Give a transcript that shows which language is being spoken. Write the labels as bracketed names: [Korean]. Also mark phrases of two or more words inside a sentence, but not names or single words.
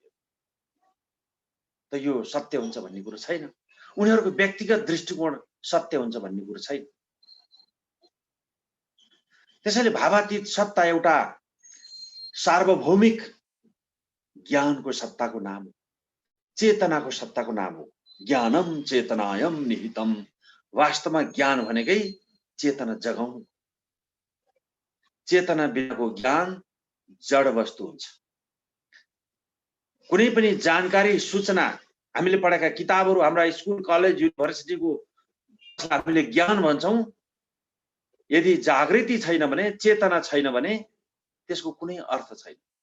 [Nepali] त यो सत्य हुन्छ भन्ने कुरो छैन, उनीहरूको व्यक्तिगत दृष्टिकोण सत्य हुन्छ भन्ने कुरो छैन। त्यसैले भावातीत सत्ता एउटा सार्वभौमिक ज्ञानको सत्ताको नाम हो, चेतनाको सत्ताको नाम हो। [Sanskrit] ज्ञानम चेतनायम निहितम। [Nepali] वास्तवमा ज्ञान भनेकै चेतना जगाउनु। चेतना बिनाको ज्ञान जड वस्तु हुन्छ। कुनै पनि जानकारी सूचना हामीले पढेका किताबहरू, हाम्रा स्कुल कलेज युनिभर्सिटीको हामीले ज्ञान भन्छौं, यदि जागृति छैन भने, चेतना छैन भने त्यसको कुनै अर्थ छैन।